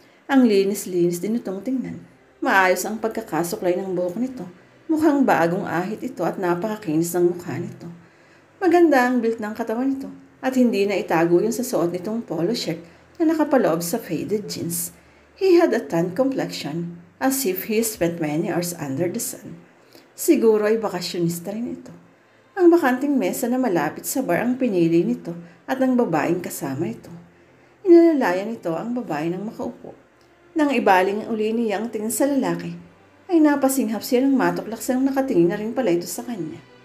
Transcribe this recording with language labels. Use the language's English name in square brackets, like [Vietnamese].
[Filipino] Ang linis-linis din itong tingnan. Maayos ang pagkakasuklay ng buhok nito. Mukhang bagong ahit ito at napakakinis ng mukha nito. Maganda ang build ng katawan nito at hindi na itago yung sa suot nitong polo shirt na nakapaloob sa faded jeans. [English] He had a tan complexion as if he spent many hours under the sun. [Filipino] Siguro ay bakasyonista rin ito. Ang bakanting mesa na malapit sa bar ang pinili nito at ang babaeng kasama ito. Inalalayan nito ang babae ng makaupo. Nang ibaling uli niya ang tingin sa lalaki, ay napasinghap siya ng matuklaksang nakatingin na rin pala ito sa kanya.